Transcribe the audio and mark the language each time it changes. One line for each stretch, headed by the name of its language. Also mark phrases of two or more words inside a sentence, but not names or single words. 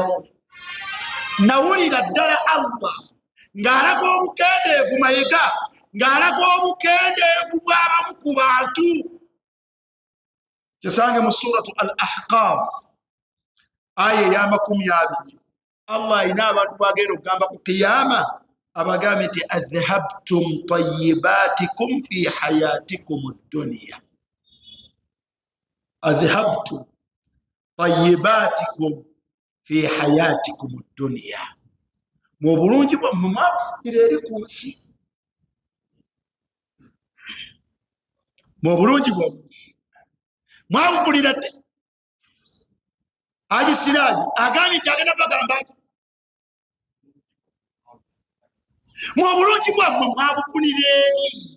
Ganda: Nawulira ddala Allah ng'alaga obukendeevu mayiga, ng'alaga obukendeevu bw'abamu ku bantu. Kisange mu suratu Al-Ahqaf aya eya 20. Allah ayina abantu bagenda okugamba ku qiyama, abagambe nti
Arabic: أذهبتم طيباتكم في حياتكم الدنيا. أذهبتم طيباتكم في حياتكم الدنيا.
Ganda: Mu bulungi bwammwe mwabufunira eri ku nsi. Mu bulungi bwammwe mwabufunira tte. Haji Siraji agambye nti agenda bagamba ati mu bulungi bwammwe mwabufunira eri.